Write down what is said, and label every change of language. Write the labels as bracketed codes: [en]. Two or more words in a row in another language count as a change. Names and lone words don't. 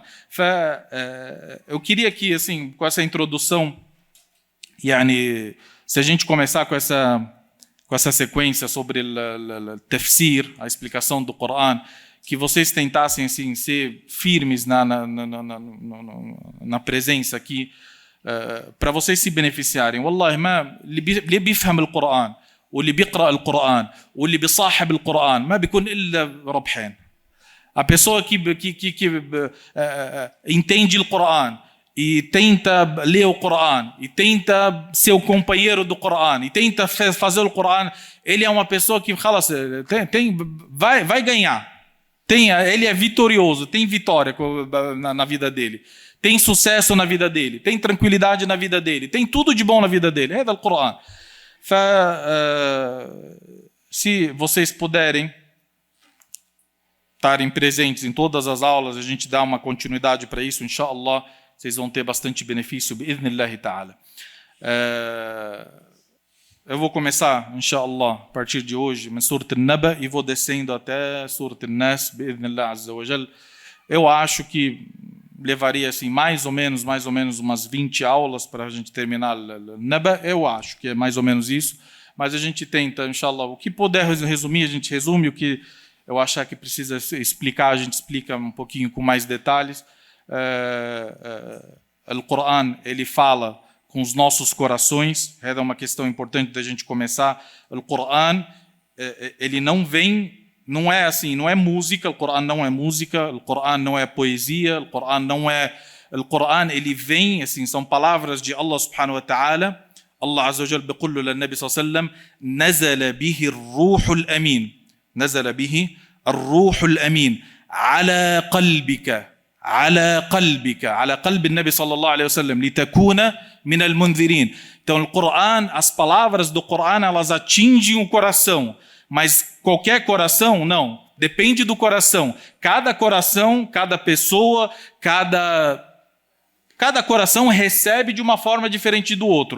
[pt] Eu queria que, assim, com essa introdução, se a gente começar com essa sequência sobre o tafsir, a explicação do Qur'an, que vocês tentassem, assim, ser firmes na presença aqui, para vocês se beneficiarem. [ar] Wallahi, اللي بيفهم القرآن واللي بيقرأ القرآن واللي بيصاحب القرآن ما بيكون إلا ربحين. [pt] A pessoa que entende o Qur'an e tenta ler o Corão, e tenta ser o companheiro do Corão, e tenta fazer o Corão, ele é uma pessoa que vai ganhar. Ele é vitorioso, tem vitória na vida dele, tem sucesso na vida dele, tem tranquilidade na vida dele, tem tudo de bom na vida dele. É do Corão. Se vocês puderem estarem presentes em todas as aulas, a gente dá uma continuidade para isso, inshallah, vocês vão ter bastante benefício, [ar] بإذن الله تعالى. [pt] Eu vou começar, inshallah, a partir de hoje, em Surat An-Naba, e vou descendo até Surat An-Nas, [ar] بإذن الله عز وجل. [pt] Eu acho que levaria assim, mais ou menos umas 20 aulas para a gente terminar An-Naba. Eu acho que é mais ou menos isso, mas a gente tenta, inshallah, o que puder resumir, a gente resume, o que eu achar que precisa explicar, a gente explica um pouquinho com mais detalhes. O Corão, ele fala com os nossos corações. É uma questão importante da gente começar. O Corão, ele não é assim, não é música. O Corão não é música. O Corão não é poesia. O Corão não é. O Corão, ele vem assim, são palavras de Allah [ar] سبحانه وتعالى. الله عز وجل بيقول له للنبي صلى الله عليه وسلم نزل به الروح الأمين نزل به الروح الأمين على قلبك على قلب النبي صلى الله عليه وسلم لتكون من المنذرين. [pt] Então, o Corão, as palavras do Corão, elas atingem o coração, mas qualquer coração, não. Depende do coração. Cada coração, cada pessoa, cada coração recebe de uma forma diferente do outro.